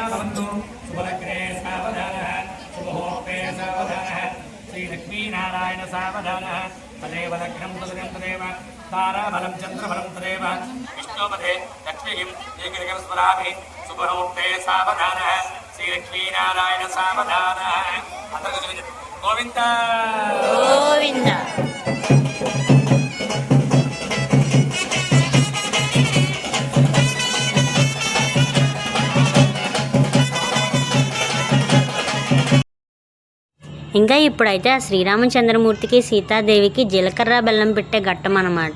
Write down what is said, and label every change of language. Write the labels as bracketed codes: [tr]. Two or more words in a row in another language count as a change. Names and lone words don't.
[sa] भवन्तु शुभलग्ने सावधानः शुभहोत्रे सावधानः श्री लक्ष्मी नारायण सावधानः तदेव लग्नं तदेव ताराबलं चन्द्रबलं तदेव विष्णुपदे लक्ष्मीं दीर्घं स्मरामि शुभहोत्रे सावधानः श्री लक्ष्मी नारायण सावधानः गोविंद गोविंद. [te] ఇంకా ఇప్పుడైతే ఆ శ్రీరామచంద్రమూర్తికి సీతాదేవికి జీలకర్ర బెల్లం పెట్టే ఘట్టం అనమాట.